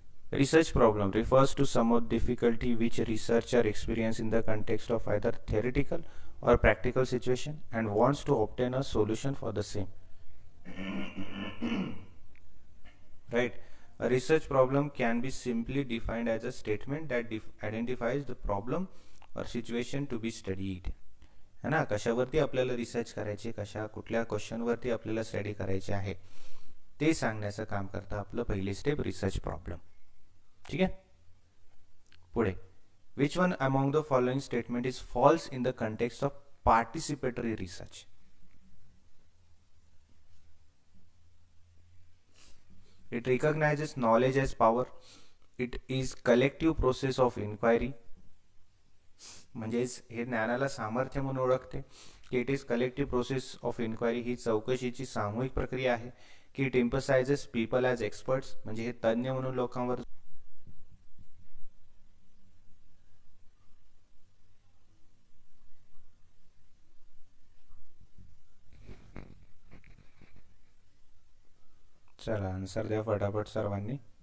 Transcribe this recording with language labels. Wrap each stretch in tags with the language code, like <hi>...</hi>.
<en>Research problem refers to some of difficulty which researcher experience in the context of either theoretical or practical situation and wants to obtain a solution for the same. Right? A research problem can be simply defined as a statement that identifies the problem or situation to be studied.</en> <hi>है ना,</hi> <mr>कशावरती आपल्याला research करायचे, कशा कुठल्या क्वेश्चनवरती आपल्याला study करायचे आहे ते सांगण्याचं काम करतं आपलं पहिली स्टेप रिसर्च प्रॉब्लेम. ठीक आहे.</mr> <en>पुढे, which one among the following statement is false in the context of participatory research. It recognises knowledge as power. It is collective process of inquiry.</en> <mr>म्हणजेच हे ज्ञानाला सामर्थ्य म्हणून ओळखते की</mr> <en>it is collective process of inquiry,</en> <mr>ही चौकशीची सामूहिक प्रक्रिया आहे. की</mr> <en>it emphasises people as experts,</en> <mr>म्हणजे हे तज्ञ म्हणून लोकांवर चला आन्सर द्या फटाफट सर्वांनी.</mr>